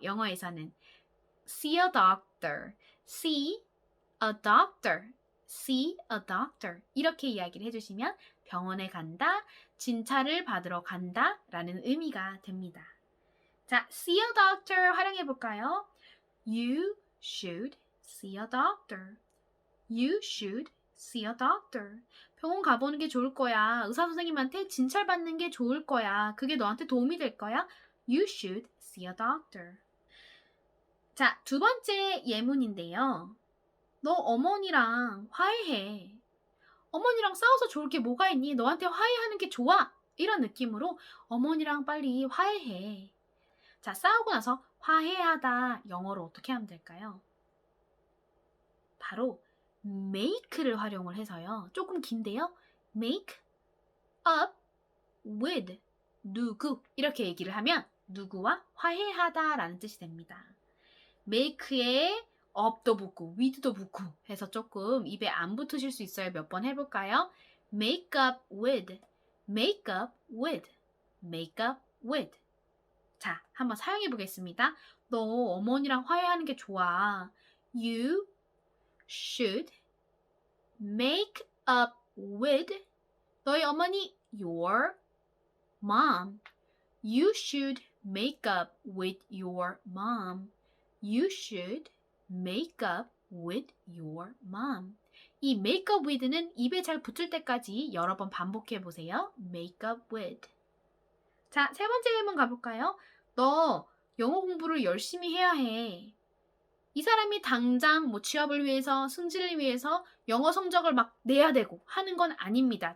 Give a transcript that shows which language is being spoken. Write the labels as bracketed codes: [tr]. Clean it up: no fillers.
[ko] 영어에서는 see a doctor, see a doctor, see a doctor 이렇게 이야기를 해주시면 병원에 간다, 진찰을 받으러 간다 라는 의미가 됩니다. 자, see a doctor 활용해 볼까요? [en] You should see a doctor. You should see a doctor. [ko] 병원 가보는 게 좋을 거야. 의사 선생님한테 진찰받는 게 좋을 거야. 그게 너한테 도움이 될 거야. [en] You should see a doctor. [ko] 자, 두 번째 예문인데요. 너 어머니랑 화해해. 어머니랑 싸워서 좋을 게 뭐가 있니? 너한테 화해하는 게 좋아. 이런 느낌으로 어머니랑 빨리 화해해. 자, 싸우고 나서 화해하다 영어로 어떻게 하면 될까요? 바로 make를 활용을 해서요. 조금 긴데요. make up with 누구 이렇게 얘기를 하면 누구와 화해하다 라는 뜻이 됩니다. make에 up도 붙고 with도 붙고 해서 조금 입에 안 붙으실 수 있어요. 몇 번 해볼까요? [en] make up with, make up with, make up with. [ko] 자, 한번 사용해 보겠습니다. 너 어머니랑 화해하는 게 좋아. [en] You should make up with [ko] 너희 어머니 [en] your mom. You should make up with your mom. You should make up with your mom. [ko] 이 make up with는 입에 잘 붙을 때까지 여러 번 반복해 보세요. [en] make up with. [ko] 자, 세 번째 예문 가볼까요? 너 영어 공부를 열심히 해야 해. 이 사람이 당장 뭐 취업을 위해서, 승진을 위해서 영어 성적을 막 내야 되고 하는 건 아닙니다.